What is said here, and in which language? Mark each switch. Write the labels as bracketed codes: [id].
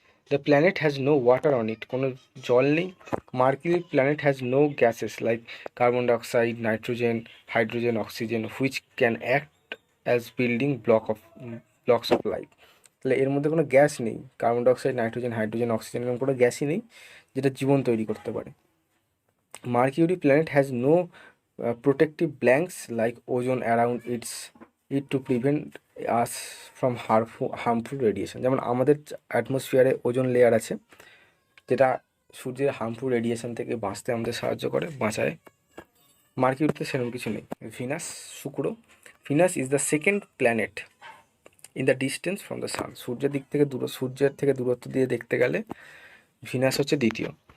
[en] the planet has no water on it, [bn] কোনো জল নেই। [en] Mercury planet has no gases like carbon dioxide, nitrogen, hydrogen, oxygen, which can act as building blocks of life. [bn] তাহলে এর মধ্যে কোনো gas নেই, carbon dioxide, nitrogen, hydrogen, oxygen, এরকম কোনো গ্যাসই নেই যেটা জীবন তৈরি করতে পারে। [en] Mercury planet has no protective blanks like ozone around it to prevent us from harmful radiation. [bn] যেমন আমাদের অ্যাটমসফিয়ারে ওজোন লেয়ার আছে, যেটা সূর্যের হার্মফুল রেডিয়েশন থেকে বাঁচতে আমাদের সাহায্য করে, বাঁচায়। মার্কিউরিতে সেরকম কিছু নেই। ভিনাস, শুক্র। [en] Venus is the second planet in the distance from the sun, [bn] সূর্যের থেকে দূরত্ব দিয়ে দেখতে গেলে ভিনাস হচ্ছে দ্বিতীয়।